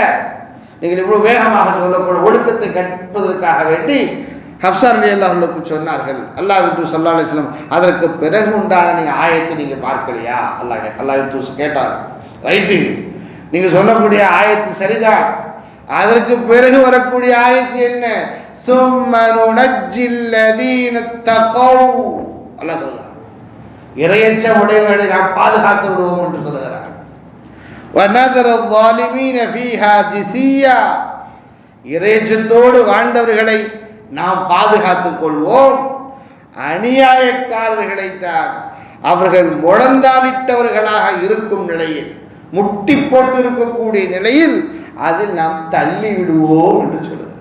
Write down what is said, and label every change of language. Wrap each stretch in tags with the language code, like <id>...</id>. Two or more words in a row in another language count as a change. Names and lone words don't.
<ta>நீங்கள் இவ்வளவு வேகமாக சொல்லக்கூடிய ஒழுக்கத்தை கற்பதற்காக வேண்டி ஹஃப்ஸா</ta> <ar>رضي الله عنها</ar> <ta>சொன்னார்கள். அல்லாஹ்வின் தூதர்</ta> <ar>صلى الله عليه وسلم</ar> <ta>அதற்கு பிறகு உண்டான நீங்கள் ஆயத்தை நீங்கள் பார்க்கலையா? அல்லாஹ்வின் தூதர் கேட்டாங்க. ரைட்டு, நீங்கள் சொல்லக்கூடிய ஆயத்து சரிதான், அதற்கு பிறகு வரக்கூடிய ஆயத்து என்ன?</ta> <ar>ثُمَّ نُنَجِّي الَّذِينَ اتَّقَوْا.</ar> <ta>அல்லாஹ் சொல்கிறான், இறையச்ச உடையவர்களை நாம் பாதுகாத்து விடுவோம் என்று சொல்கிறார்.</ta> <ar>وَنَذَرَ الظَّالِمِينَ فِيهَا جِثِيًّا.</ar> <ta>இறையச்சத்தோடு வாழ்ந்தவர்களை நாம் பாதுகாத்துக் கொள்வோம். அநியாயக்காரர்களைத்தான் அவர்கள் முழந்தாளிட்டவர்களாக இருக்கும் நிலையில், முட்டி போட்டு இருக்கக்கூடிய நிலையில் அதில் நாம் தள்ளி விடுவோம் என்று சொல்லுகிறார்.</ta>